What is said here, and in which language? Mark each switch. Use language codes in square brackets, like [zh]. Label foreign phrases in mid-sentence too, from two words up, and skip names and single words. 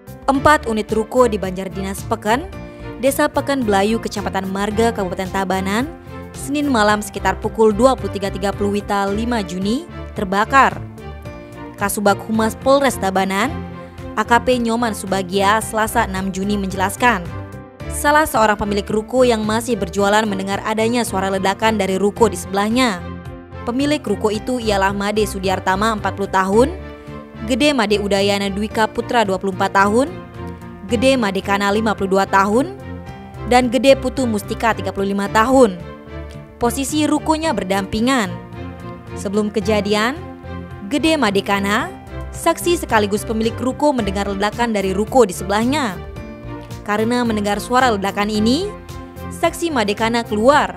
[id] 4 unit ruko di Banjardinas Peken, Desa Peken Belayu, Kecamatan Marga, Kabupaten Tabanan, Senin malam sekitar pukul 23.30 WITA 5 Juni terbakar. Kasubag Humas Polres Tabanan, AKP Nyoman Subagia, Selasa 6 Juni menjelaskan, salah seorang pemilik ruko yang masih berjualan mendengar adanya suara ledakan dari ruko di sebelahnya. Pemilik ruko itu ialah Made Sudiartama 40 tahun, Gede Made Udayana Dwika Putra 24 tahun, Gede Made Kana 52 tahun, dan Gede Putu Mustika 35 tahun. Posisi rukonya berdampingan. Sebelum kejadian, Gede Made Kana, saksi sekaligus pemilik ruko, mendengar ledakan dari ruko di sebelahnya. Karena mendengar suara ledakan ini, saksi Made Kana keluar.